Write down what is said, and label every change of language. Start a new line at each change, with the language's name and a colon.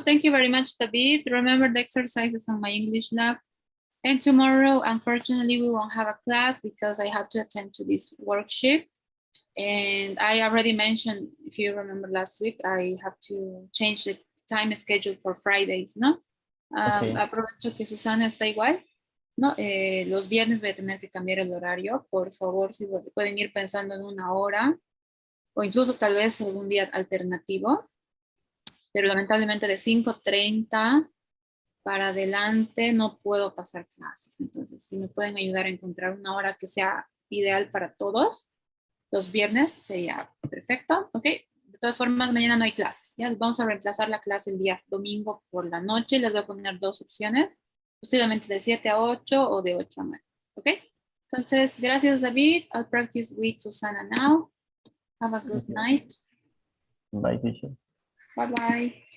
English: Thank you very much, David. Remember the exercises on my English lab. And tomorrow, unfortunately, we won't have a class because I have to attend to this worksheet. And I already mentioned, if you remember last week, I have to change the time schedule for Fridays, ¿no? Okay.
Spanish: Aprovecho que Susana está igual, ¿no? Los viernes voy a tener que cambiar el horario. Por favor, si pueden ir pensando en una hora o incluso tal vez algún día alternativo. Pero lamentablemente de 5:30 para adelante no puedo pasar clases. Entonces, si me pueden ayudar a encontrar una hora que sea ideal para todos, los viernes sería perfecto, ¿ok? De todas formas, mañana no hay clases, ¿ya? Vamos a reemplazar la clase el día domingo por la noche. Les voy a poner dos opciones, posiblemente de 7 a 8 o de 8 a 9, ¿ok? Entonces, gracias, David.
English: I'll practice with Susana now. Have a good night. Bye, teacher. Bye-bye.